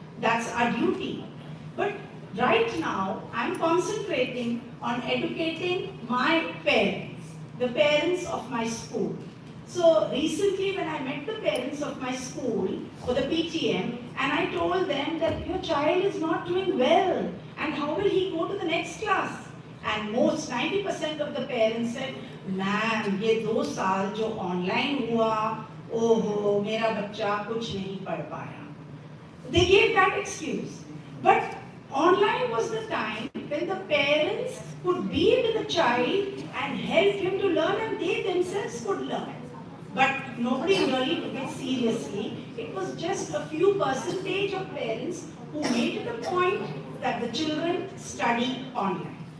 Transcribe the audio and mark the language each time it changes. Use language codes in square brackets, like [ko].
[en] That's our duty. But right now, I'm concentrating on educating my parents, the parents of my school. So recently when I met the parents of my school for the PTM, and I told them that your child is not doing well, and how will he go to the next class? And most 90% of the parents said, ma'am, [hi] ये 2 साल जो online हुआ, ओहो, मेरा बच्चा कुछ नहीं पढ़ पाया. [en] They gave that excuse. But online was the time when the parents could be with the child and help him to learn, and they themselves could learn. But nobody really took it seriously. It was just a few percentage of parents who made it a point that the children study online.